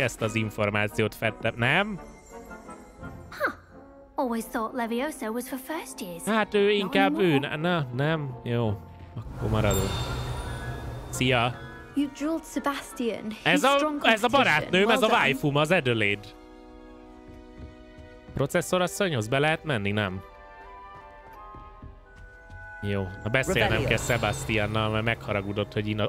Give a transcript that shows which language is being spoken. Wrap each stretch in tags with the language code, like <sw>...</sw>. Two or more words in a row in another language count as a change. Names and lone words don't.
<hu>Ezt az információt fedtem, nem? Huh.</hu> <en>Always thought Levioso was for first years.</en> <hu>Hát ő inkább ő. Na, nem? Jó. Akkor maradunk. Szia.</hu> <en>You drilled Sebastian.</en> <hu>Ez a barátnőm, ez a waifum, az Adelaide. Processzorasszonyhoz be lehet menni, nem? Jó, na beszélnem kell Sebastiannal, mert megharagudott, hogy innen...</hu>